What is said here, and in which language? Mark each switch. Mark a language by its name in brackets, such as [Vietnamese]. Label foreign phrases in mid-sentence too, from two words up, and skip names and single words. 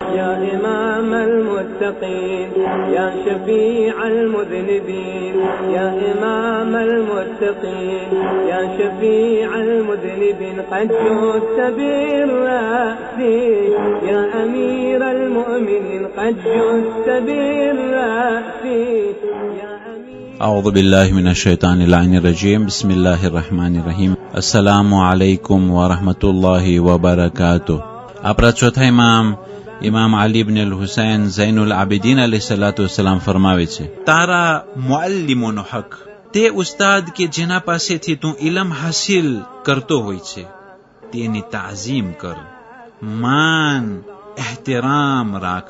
[Arabic] يا إمام المتقين يا شفيع المذنبين يا إمام المتقين يا شفيع المذنبين قد جئت بالرأس يا أمير المؤمنين قد جئت بالرأس يا أعوذ بالله من الشيطان اللعين الرجيم بسم الله الرحمن الرحيم السلام عليكم ورحمة الله وبركاته [Gujarati] આપણા ચોથા ઇમામ અલી ઇબ્ન અલ હુસૈન ઝૈનુલ આબિદીન અલૈહિસ્સલામ ફરમાવે છે, તારા મુઅલ્લિમોનો હક, તે ઉસ્તાદ કે જેના પાસેથી તું ઇલમ હાસિલ કરતો હોય છે તેની તાઝીમ કર, માન એહતરામ રાખ.